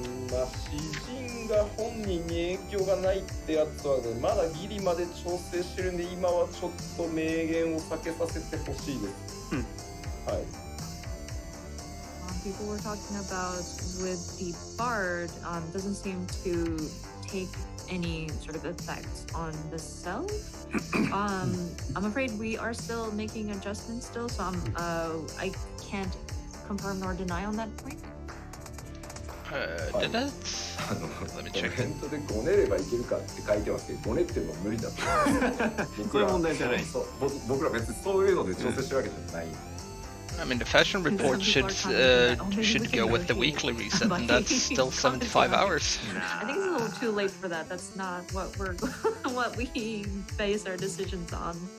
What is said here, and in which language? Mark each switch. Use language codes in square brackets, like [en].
[ja] まあ、詩人が本人に影響がないってやつはね、まだギリまで調整してるんで、今はちょっと明言を避けさせてほしいです。はい。 [en] People were talking about with the bard, doesn't seem to take any sort of effect on the self. I'm afraid we are still making adjustments still, so I can't confirm nor deny on that point. Did it? Let me check. [ja] コメントでごねればいけるかって書いてますけど、ごねってるの無理だと。そういう問題じゃない。僕ら別にそういうので調整してるわけじゃない。 [en] I mean, the fashion report should go with the weekly reset, and that's still 75 hours. I think it's a little too late for that. That's not what what we base our decisions on.